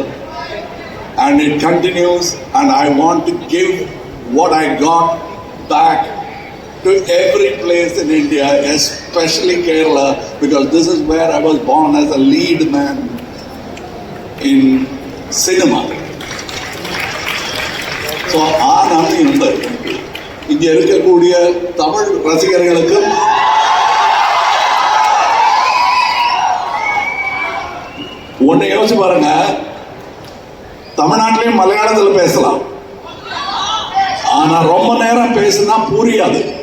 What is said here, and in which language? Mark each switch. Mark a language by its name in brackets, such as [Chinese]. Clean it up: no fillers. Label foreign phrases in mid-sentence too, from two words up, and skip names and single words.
[English] And it continues, and I want to give what I got back to every place in India, especially Kerala, because this is where I was born as a lead man in cinema. [Malayalam] So ആ നന്ദിയുണ്ട് എനിക്ക്. [Tamil] ഇங்கே இருக்கக்கூடிய தமிழ் ரசிகர்களுக்கும் ஒன்னு யோசிச்சு பாருங்க, தமிழ்நாட்டிலையும் மலையாளத்தில் பேசலாம், ஆனா ரொம்ப நேரம் பேசினா புரியாது.